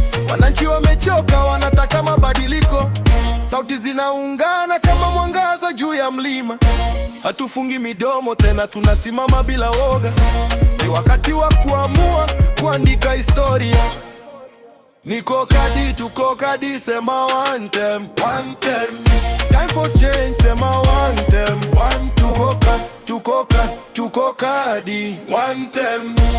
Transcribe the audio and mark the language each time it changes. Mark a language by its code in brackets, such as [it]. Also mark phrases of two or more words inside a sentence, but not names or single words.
[sw] Wananchi wamechoka, wanataka mabadiliko. Sauti zinaungana kama mwangaza juu ya mlima. Hatufungi midomo tena, tunasimama bila woga. Ni wakati wa kuamua, kuandika historia. Niko kadi, tuko kadi, sema [en] one term, one term. Time for change, sema one term, one. [sw] Tuko ka-, tuko ka-, tuko kadi, [en] one term.